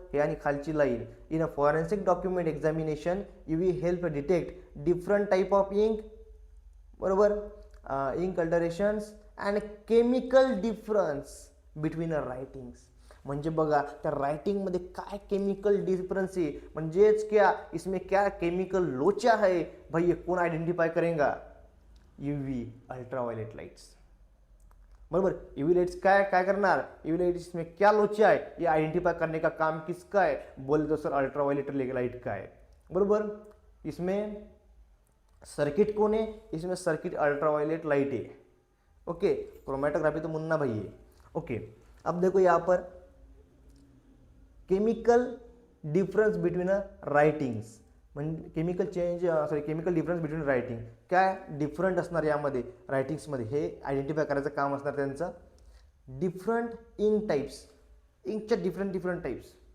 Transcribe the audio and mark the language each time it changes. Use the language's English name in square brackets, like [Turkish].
[Marathi] हे आणि खालची line, [English] in a forensic document examination you will help detect different type of ink, [Marathi] बरोबर, [English] Ink alterations and chemical difference between a writings. [Marathi] म्हणजे बघा त्या रायटिंगमध्ये काय केमिकल डिफरन्स आहे, म्हणजेच [Hindi] क्या इसमें क्या केमिकल लोचा है भाई, ये कौन आइडेंटिफाई करेगा? [English] UV ultraviolet lights, [Marathi] बरोबर. यूवी लाइट्स काय काय करणार, [Hindi] यूवी लाइट्स में क्या लोचा है ये आइडेंटिफाई करने का काम किसका है, बोले तो सर अल्ट्रावायलेट लाइट का है, [Marathi] बरोबर. [Hindi] इसमें सर्किट कौन है, इसमें सर्किट अल्ट्रावायलेट लाइट है. ओके, क्रोमेटोग्राफी तो मुन्ना भाई है. ओके, अब देखो यहाँ पर [English] chemical difference between writings, [Marathi] म्हणजे [English] chemical change chemical difference between writing, [Marathi] काय डिफरंट असणार यामध्ये रायटिंग्समध्ये हे आयडेंटिफाय करायचं काम असणार त्यांचं. [English] different ink types, [Marathi] इंकच्या different types.